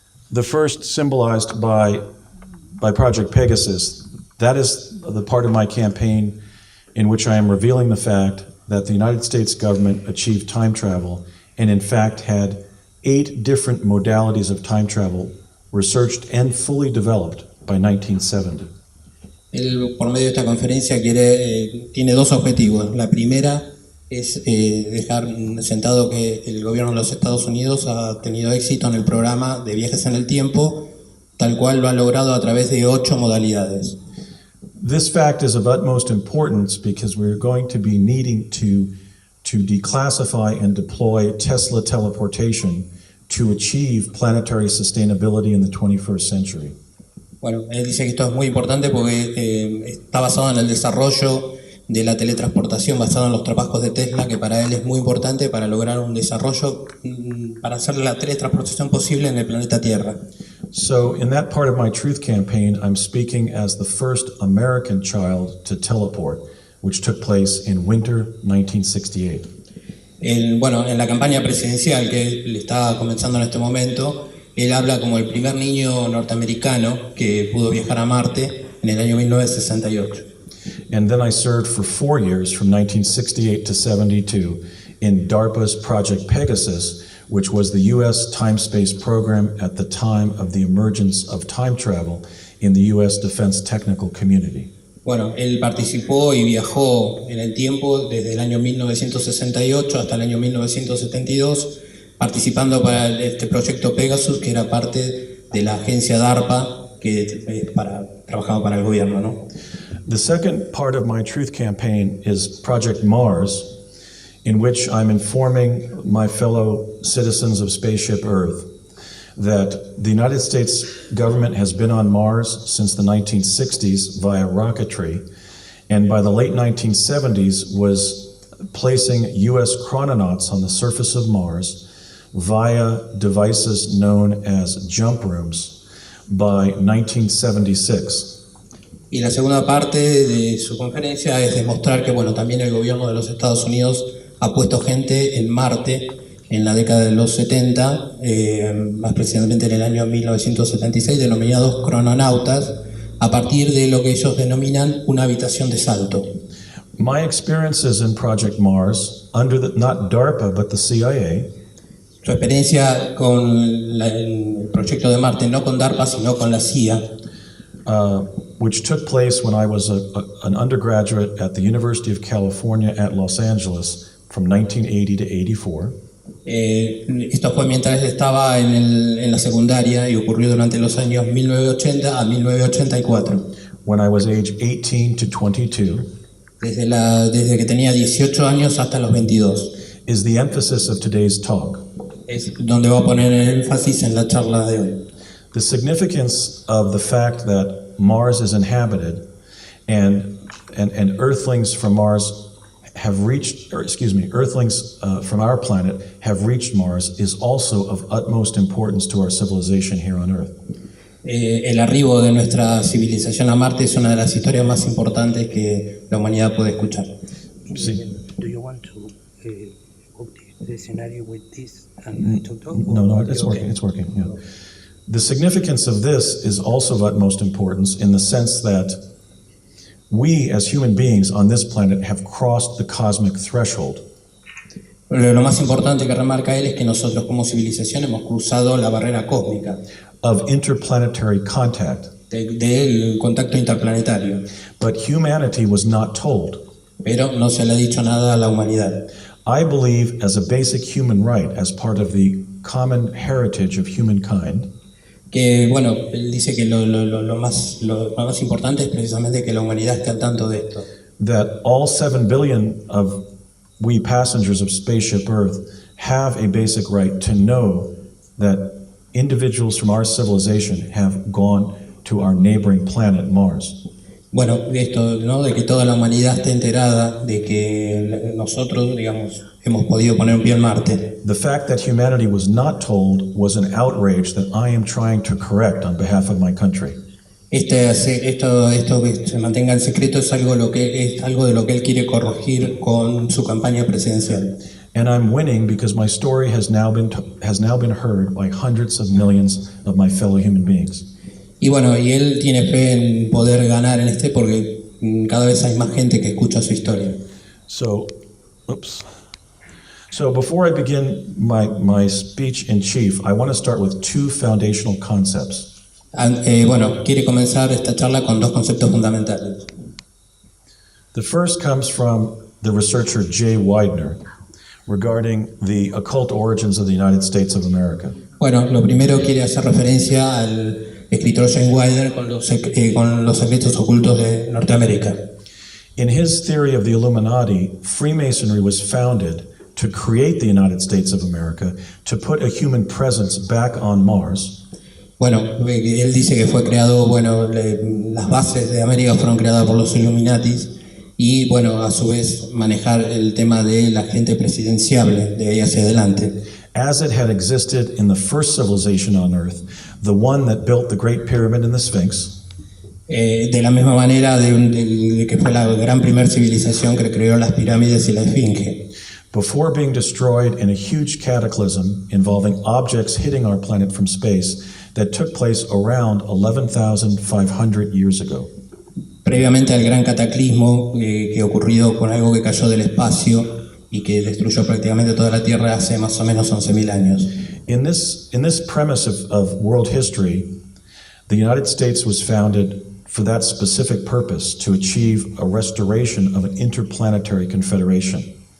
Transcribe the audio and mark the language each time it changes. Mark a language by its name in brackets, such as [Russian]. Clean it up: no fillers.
[English] The first symbolized by Project Pegasus. That is the part of my campaign in which I am revealing the fact that the United States government achieved time travel and in fact had 8 different modalities of time travel researched and fully developed by 1970. [Spanish] Él, por medio de esta conferencia, tiene dos objetivos. La primera es dejar sentado que el gobierno de los Estados Unidos ha tenido éxito en el programa de viajes en el tiempo, tal cual lo ha logrado a través de 8 modalidades. [English] This fact is of utmost importance because we're going to be needing to declassify and deploy Tesla teleportation to achieve planetary sustainability in the 21st century. [Spanish] Bueno, él dice que esto es muy importante porque está basado en el desarrollo de la teletransportación, basado en los trabajos de Tesla, que para él es muy importante para lograr un desarrollo para hacer la teletransportación posible en el planeta Tierra. [English] So in that part of my truth campaign, I'm speaking as the first American child to teleport, which took place in winter 1968. [Spanish] Bueno, en la campaña presidencial que él está comenzando en este momento, él habla como el primer niño norteamericano que pudo viajar a Marte en el año 1968. [English] And then I served for 4 years, from 1968 to 72, in DARPA's Project Pegasus, which was the U.S. time-space program at the time of the emergence of time travel in the U.S. defense technical community. [Spanish] Bueno, él participó y viajó en el tiempo desde el año 1968 hasta el año 1972, participando para este proyecto Pegasus, que era parte de la agencia DARPA, que trabajaba para el gobierno, ¿no? [English] The second part of my truth campaign is Project Mars, in which I'm informing my fellow citizens of Spaceship Earth that the United States government has been on Mars since the 1960s via rocketry, and by the late 1970s was placing U.S. chrononauts on the surface of Mars via devices known as jump rooms by 1976. [Spanish] Y la segunda parte de su conferencia es demostrar que, bueno, también el gobierno de los Estados Unidos ha puesto gente en Marte en la década de los 70, más precisamente en el año 1976, denominados crononautas, a partir de lo que ellos denominan una habitación de salto. [English] My experiences in Project Mars, under not DARPA but the CIA, [Spanish] su experiencia con el proyecto de Marte, no con DARPA, sino con la CIA, [English] which took place when I was an undergraduate at the University of California at Los Angeles from 1980 to 84. [Spanish] Esto fue mientras estaba en la secundaria y ocurrió durante los años 1980 a 1984. [English] When I was age 18 to 22. [Spanish] Desde que tenía 18 años hasta los 22. [English] Is the emphasis of today's talk. [Spanish] Es donde va a poner el énfasis en la charla de hoy. [English] The significance of the fact that Mars is inhabited and Earthlings from Mars have reached, Earthlings from our planet have reached Mars is also of utmost importance to our civilization here on Earth. [Spanish] El arribo de nuestra civilización a Marte es una de las historias más importantes que la humanidad puede escuchar. Sí. [English] Do you want to book the scenario with this and talk? No, it's working. It's working. Yeah. The significance of this is also of utmost importance in the sense that we as human beings on this planet have crossed the cosmic threshold. [Spanish] Lo más importante que remarca él es que nosotros como civilización hemos cruzado la barrera cósmica [English] of interplanetary contact. [Spanish] Del contacto interplanetario. [English] But humanity was not told. [Spanish] Pero no se le ha dicho nada a la humanidad. [English] I believe as a basic human right, as part of the common heritage of humankind, [Spanish] que bueno, él dice que lo más importante es precisamente que la humanidad esté al tanto de esto. [English] that all 7 billion of we passengers of Spaceship Earth have a basic right to know that individuals from our civilization have gone to our neighboring planet Mars. [Spanish] Bueno, esto, ¿no? De que toda la humanidad esté enterada de que nosotros, digamos, hemos podido poner un pie en Marte. [English] The fact that humanity was not told was an outrage that I am trying to correct on behalf of my country. [Spanish] Esto que se mantenga en secreto es algo de lo que él quiere corregir con su campaña presidencial. [English] And I'm winning because my story has now been heard by hundreds of millions of my fellow human beings. [Spanish] Y bueno, y él tiene fe en poder ganar en porque cada vez hay más gente que escucha su historia. [English] So before I begin my speech in chief, I want to start with two foundational concepts. [Spanish] Bueno, quiere comenzar esta charla con dos conceptos fundamentales. [English] The first comes from the researcher Jay Widener regarding the occult origins of the United States of America. [Spanish] Bueno, lo primero quiere hacer referencia al escritor Jay Widener con los secretos ocultos de Norteamérica. [English] In his theory of the Illuminati, Freemasonry was founded to create the United States of America, to put a human presence back on Mars. [Spanish] Bueno, él dice que fue creado, las bases de América fueron creadas por los Illuminatis y, a su vez manejar el tema de la gente presidenciable de ahí hacia adelante. [English] As it had existed in the first civilization on Earth, the one that built the Great Pyramid and the Sphinx, [Spanish] de la misma manera de que fue la gran primer civilización que creó las pirámides y la esfinge. [English] before being destroyed in a huge cataclysm involving objects hitting our planet from space that took place around 11,500 years ago. [Spanish] Previamente al gran cataclismo que ocurrió con algo que cayó del espacio y que destruyó prácticamente toda la Tierra hace más o menos 11.000 años. [English] In this premise of world history, the United States was founded for that specific purpose, to achieve a restoration of an interplanetary confederation.